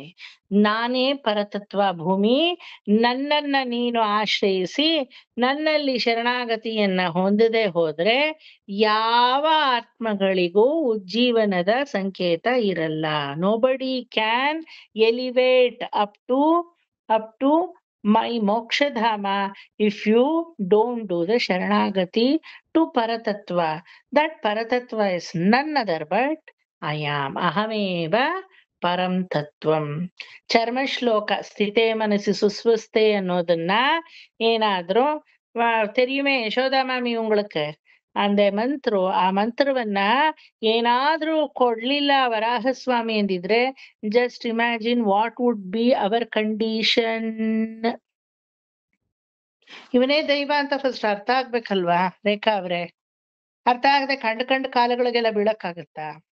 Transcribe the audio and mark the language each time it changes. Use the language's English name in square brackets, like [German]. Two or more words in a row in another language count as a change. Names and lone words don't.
[Kannada] ನಾನೇ ಪರತತ್ವ ಭೂಮಿ, ನನ್ನನ್ನ ನೀನು ಆಶ್ರಯಿಸಿ ನನ್ನಲ್ಲಿ ಶರಣಾಗತಿಯನ್ನ ಹೊಂದದೆ ಹೋದ್ರೆ ಯಾವ ಆತ್ಮಗಳಿಗೂ ಉಜ್ಜೀವನದ ಸಂಕೇತ ಇರಲ್ಲ. [English] nobody can elevate up to my mokshadhama if you don't do the sharanagati to paratattva. That paratattva is none other but I am. [Sanskrit] अहमेव परं तत्त्वम्. [Kannada] ಚರ್ಮ ಶ್ಲೋಕ [Sanskrit] ಸ್ಥಿತೇ ಮನಸ್ಸಿ ಸುಸ್ವಸ್ಥೆ [Kannada] ಅನ್ನೋದನ್ನ ಏನಾದ್ರೂ தெரியுமே ಯಶೋದಾ ಮಾಮಿ [Tamil] உங்களுக்கு அந்த [Kannada] ಮಂತ್ರ, ಆ ಮಂತ್ರವನ್ನ ಏನಾದ್ರೂ ಕೊಡ್ಲಿಲ್ಲ ವರಾಹಸ್ವಾಮಿ ಅಂದಿದ್ರೆ [English] just imagine what would be our condition. [Kannada] ಇವನೇ ದೈವ ಅಂತ ಫಸ್ಟ್ ಅರ್ಥ ಆಗ್ಬೇಕಲ್ವಾ ರೇಖಾ ಅವ್ರೆ? ಅರ್ಥ ಆಗದೆ ಕಂಡು ಕಾಲಗಳಿಗೆಲ್ಲ ಬೀಳಕ್ಕಾಗತ್ತಾ?